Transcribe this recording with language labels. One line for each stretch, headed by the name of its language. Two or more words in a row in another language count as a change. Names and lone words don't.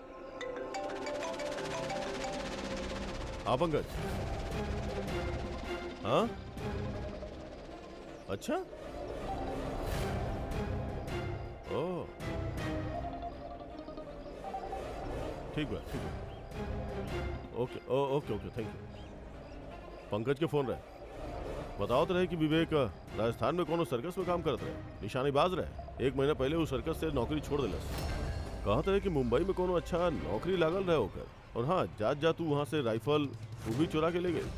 Bhojpuri: हाँ पंकज, हाँ अच्छा, ओ ठीक बा ठीक बा,
English: okay okay okay thank you.
Bhojpuri: पंकज के फोन रहे, बताओ तो रहे कि विवेक राजस्थान में कोनो सर्कस में काम करत रहे, निशानेबाज रहे। 1 महीना पहले वो सर्कस से नौकरी छोड़ दिलस। कहत रहे कि मुंबई में कोनो अच्छा नौकरी लागल रहे होकर। और हाँ जात जा तू वहाँ से राइफल वो भी चुरा के ले गए।